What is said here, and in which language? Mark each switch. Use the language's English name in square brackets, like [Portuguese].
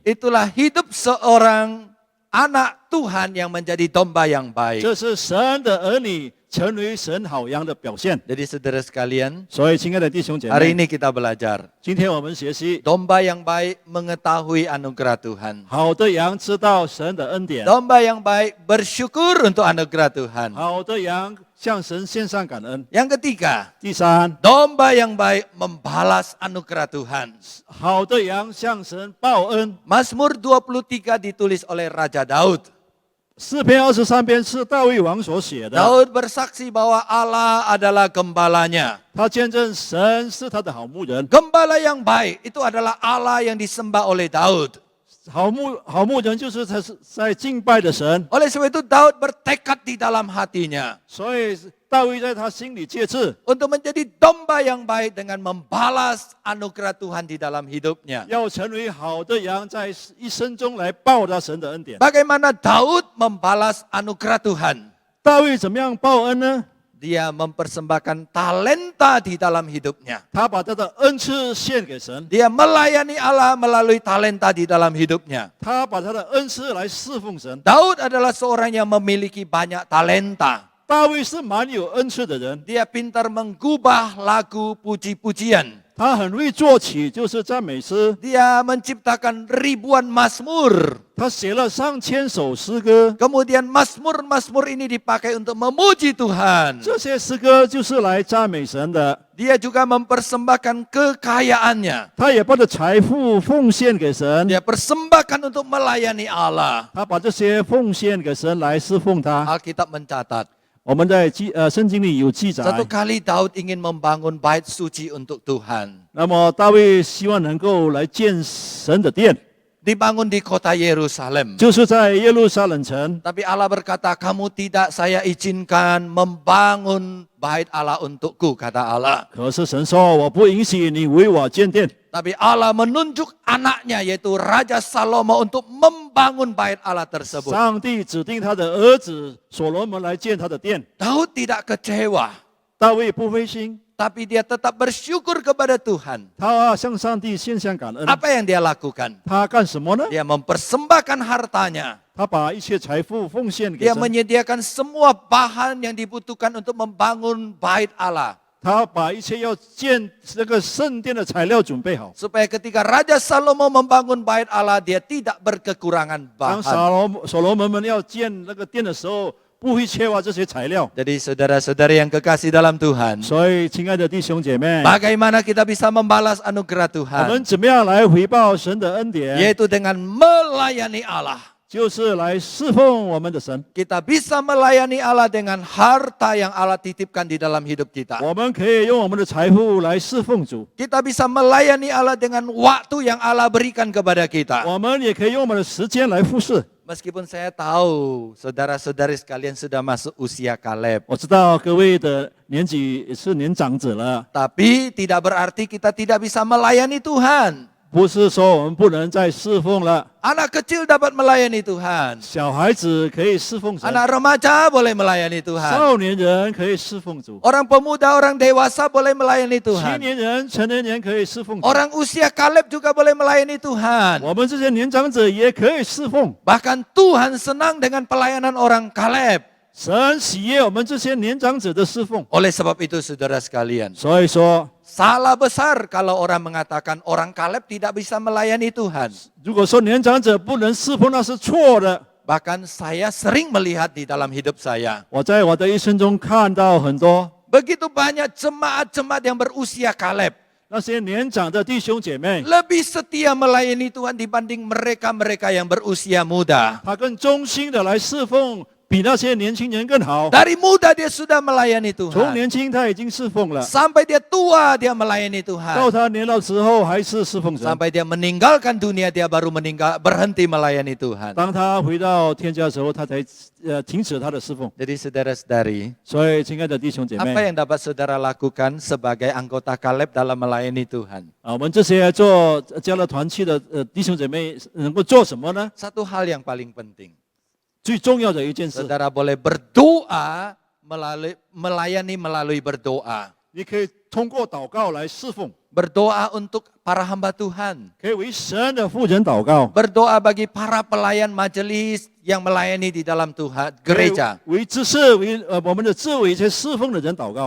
[Indonesian] Itulah hidup seorang anak Tuhan yang menjadi domba yang baik. [Chinese] 这是神的儿女成为神好羊的表现。 [Indonesian] Jadi saudara sekalian, [Chinese] 所以，亲爱的弟兄姐 [Indonesian] hari [Chinese] 妹， [Indonesian] ini kita belajar. [Chinese] 今天我们学习， [Indonesian] Domba yang baik mengetahui anugerah Tuhan. [Chinese] 好的羊知道神的恩典， [Indonesian] Domba yang baik bersyukur untuk anugerah Tuhan. [Chinese] 好的羊向神献上感恩。 [Indonesian] Yang ketiga, [Chinese] 第三， [Indonesian] domba yang baik membalas anugerah Tuhan. [Chinese] 好的羊向神报恩。 [Indonesian] Mazmur 23 ditulis oleh Raja Daud. [Chinese] 诗篇23篇是大卫王所写的， [Indonesian] Daud bersaksi bahwa Allah adalah gembalanya. [Chinese] 他见证神是他的好牧人。 [Indonesian] Gembala yang baik itu adalah Allah yang disembah oleh Daud. [Chinese] 好牧人就是他是在敬拜的神， [Indonesian] Oleh sebab itu Daud bertekad di dalam hatinya [Chinese] 所以大卫在他心里戒志， [Indonesian] untuk menjadi domba yang baik dengan membalas anugerah Tuhan di dalam hidupnya. [Chinese] 要成为好的羊，在一生中来报答神的恩典。 [Indonesian] Bagaimana Daud membalas anugerah Tuhan? [Chinese] 大卫怎么样报恩呢？ [Indonesian] Dia mempersembahkan talenta di dalam hidupnya. [Chinese] 他把他的恩赐献给神， [Indonesian] Dia melayani Allah melalui talenta di dalam hidupnya. [Chinese] 他把他的恩赐来侍奉神。 [Indonesian] Daud adalah seorang yang memiliki banyak talenta. [Chinese] 大卫是蛮有恩赐的人， [Indonesian] Dia pintar menggubah lagu puji-pujian. [Chinese] 他很会作曲，就是赞美诗。 [Indonesian] Dia menciptakan ribuan mazmur. [Chinese] 他写了上千首诗歌， [Indonesian] Kemudian mazmur-mazmur ini dipakai untuk memuji Tuhan. [Chinese] 这些诗歌就是来赞美神的。 [Indonesian] Dia juga mempersembahkan kekayaannya. [Chinese] 他也把他财富奉献给神， [Indonesian] Dia persembahkan untuk melayani Allah. [Chinese] 他把这些奉献给神来侍奉他。 [Indonesian] Alkitab mencatat, [Chinese] 我们在圣经里有记载。 [Indonesian] satu kali Daud ingin membangun bait suci untuk Tuhan. [Chinese] 那么大卫希望能够来建神的殿， [Indonesian] Dibangun di kota Yerusalem. [Chinese] 就是在耶路撒冷城。 [Indonesian] Tapi Allah berkata, kamu tidak saya izinkan membangun bait Allah untukku, kata Allah. [Chinese] 可是神说：“我不允许你为我建殿。 [Indonesian] Tapi Allah menunjuk anaknya yaitu Raja Salomo untuk membangun bait Allah tersebut. [Chinese] 上帝指定他的儿子所罗门来建他的殿。 [Indonesian] Daud tidak kecewa, [Chinese] 大卫不灰心， [Indonesian] tapi dia tetap bersyukur kepada Tuhan. [Chinese] 他向上帝献上感恩。 [Indonesian] Apa yang dia lakukan? [Chinese] 他干什么呢？ [Indonesian] Dia mempersembahkan hartanya. [Chinese] 他把一切财富奉献给 [Indonesian] Dia [Chinese] 神， [Indonesian] menyediakan semua bahan yang dibutuhkan untuk membangun bait Allah. [Chinese] 他把一切要建这个圣殿的材料准备好。 [Indonesian] Supaya ketika Raja Salomo membangun bait Allah, dia tidak berkekurangan [Chinese] 当 [Indonesian] bahan. [Chinese] 所罗门们要建那个殿的时候，不会缺乏这些材料。 [Indonesian] Jadi saudara-saudari yang kekasih dalam Tuhan, [Chinese] 所以，亲爱的弟兄姐妹， [Indonesian] bagaimana kita bisa membalas anugerah [Chinese] 我 [Indonesian] Tuhan? [Chinese] 们怎么样来回报神的恩典？ [Indonesian] Yaitu dengan melayani Allah. [Chinese] 就是来侍奉我们的神。 [Indonesian] Kita bisa melayani Allah dengan harta yang Allah titipkan di dalam hidup kita. [Chinese] 我们可以用我们的财富来侍奉主， [Indonesian] Kita bisa melayani Allah dengan waktu yang Allah berikan kepada kita. [Chinese] 我们也可以用我们的时间来服侍。 [Indonesian] Meskipun saya tahu saudara-saudari sekalian sudah masuk usia Kaleb. [Chinese] 我知道各位的年纪是年长者了， [Indonesian] Tapi tidak berarti kita tidak bisa melayani Tuhan. [Chinese] 不是说我们不能再侍奉了。 [Indonesian] Anak kecil dapat melayani Tuhan. [Chinese] 小孩子可以侍奉神， [Indonesian] Anak remaja boleh melayani Tuhan. [Chinese] 少年人可以侍奉主， [Indonesian] Orang pemuda, orang dewasa boleh melayani [Chinese] 青 [Indonesian] Tuhan. [Chinese] 年人、成年人可以侍奉主。 [Indonesian] Orang usia Kaleb juga boleh melayani Tuhan. [Chinese] 我们这些年长者也可以侍奉。 [Indonesian] Bahkan Tuhan senang dengan pelayanan orang Kaleb. [Chinese] 神喜悦我们这些年长者的侍奉。 [Indonesian] Oleh sebab itu saudara sekalian, [Chinese] 所以说， [Indonesian] salah besar kalau orang mengatakan orang Kaleb tidak bisa melayani Tuhan. [Chinese] 如果说年长者不能侍奉，那是错的。 [Indonesian] Bahkan saya sering melihat di dalam hidup saya. [Chinese] 我在我的一生中看到很多 [Indonesian] Begitu banyak jemaat-jemaat yang berusia Kaleb. [Chinese] 那些年长的弟兄姐妹， [Indonesian] Lebih setia melayani Tuhan dibanding mereka-mereka yang berusia muda. [Chinese] 他更忠心的来侍奉，比那些年轻人更好。 [Indonesian] Dari muda dia sudah melayani [Chinese] 从 [Indonesian] Tuhan. [Chinese] 年轻他已经侍奉了， [Indonesian] Sampai dia tua dia melayani [Chinese] 到 [Indonesian] Tuhan. [Chinese] 他年老之后还是侍奉神。 [Indonesian] Sampai dia meninggalkan dunia dia baru berhenti melayani Tuhan. [Chinese] 当他回到天家的时候，他才停止他的侍奉。 [Indonesian] Jadi saudara-saudari, [Chinese] 所以，亲爱的弟兄姐 [Indonesian] apa [Chinese] 妹， [Indonesian] yang dapat saudara lakukan sebagai anggota Kaleb dalam melayani Tuhan? [Chinese] 我们这些做加勒团契的弟兄姐妹能够做什么呢？ [Indonesian] Satu hal yang paling penting. [Chinese] 最重要的一件事， [Indonesian] Saudara boleh berdoa melayani melalui berdoa. [Chinese] 你可以通过祷告来侍奉， [Indonesian] Berdoa untuk para hamba Tuhan. [Chinese] 可以为神的妇人祷告， [Indonesian] Berdoa bagi para pelayan majelis yang melayani di dalam Tuhan, [Chinese] 可以 [Indonesian] gereja. [Chinese] 为知识为我们的智为一些侍奉的人祷告，